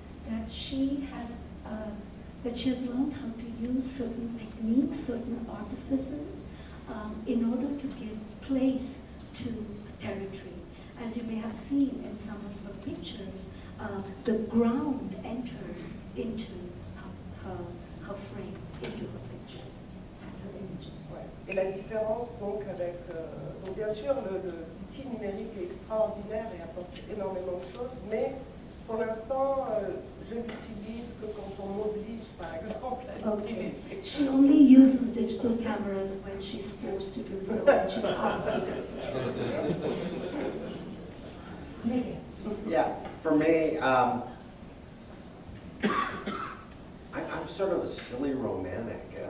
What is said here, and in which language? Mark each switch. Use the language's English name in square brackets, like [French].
[English] That she has learned how to use certain techniques, certain artifices, in order to give place to territory. As you may have seen in some of her pictures, the ground enters into her frames, into her pictures and her images. [French] Ouais. Et la différence donc avec, donc bien sûr l'outil numérique est extraordinaire et apporte énormément de choses, mais Pour l'instant, je n'utilise que quand on m'oblige, par exemple, à [English] Okay. [French] l'utiliser. [English] She only uses digital cameras when she's forced to do so, when she's asked to do so. Miguel. Yeah, for me, I'm sort of a silly romantic.